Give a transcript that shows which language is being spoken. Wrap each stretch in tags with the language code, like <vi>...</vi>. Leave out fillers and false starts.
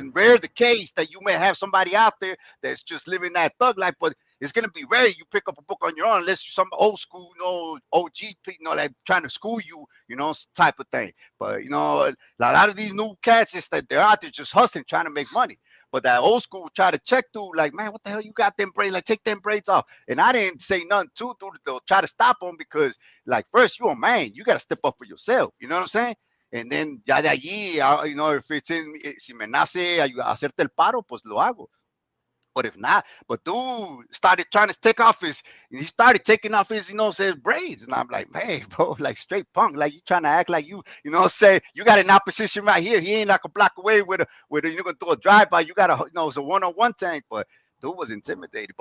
<en>in rare the case that you may have somebody out there that's just living that thug life, but it's gonna be rare you pick up a book on your own unless you're some old school, you know, OG, you know, like trying to school you, you know, type of thing. But you know, a lot of these new cats is that they're out there just hustling, trying to make money. But that old school try to check through, like, man, what the hell you got them braids? Like, take them braids off. And I didn't say nothing to dude. They'll try to stop them because, like, first you a man, you gotta step up for yourself. You know what I'm saying? And then</en> <es>ya de allí,</es> <en>you know, if it's in,</en> <es>si me nace hacerte el paro, pues lo hago.</es> <en>But if not, but dude started trying to take off his, he started taking off his, you know, says braids. And I'm like, hey, bro, like straight punk, like you trying to act like you know, say you got an opposition right here. He ain't like a block away you're going to do a drive by. You got a, you know, it's a one-on-one tank, but dude was intimidated.</en>